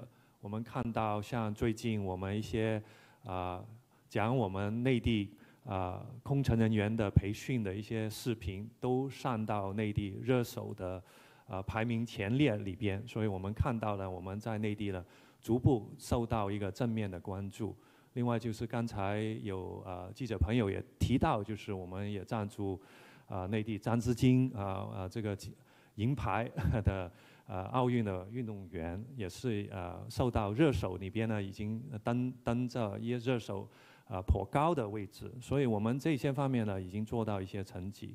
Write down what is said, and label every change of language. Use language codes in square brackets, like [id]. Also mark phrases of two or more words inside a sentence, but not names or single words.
[zh] 我們看到像最近我們一些講我們內地空乘人員的培訓的一些視頻，都上到內地熱搜的排名前列裏邊，所以我們看到了我們在內地呢逐步受到一個正面的關注。另外就是剛才有記者朋友也提到，就是我們也贊助內地張之菁這個銀牌的奧運的運動員，也是受到熱搜裏邊呢已經登着一熱搜頗高的位置，所以我們這些方面呢已經做到一些成績。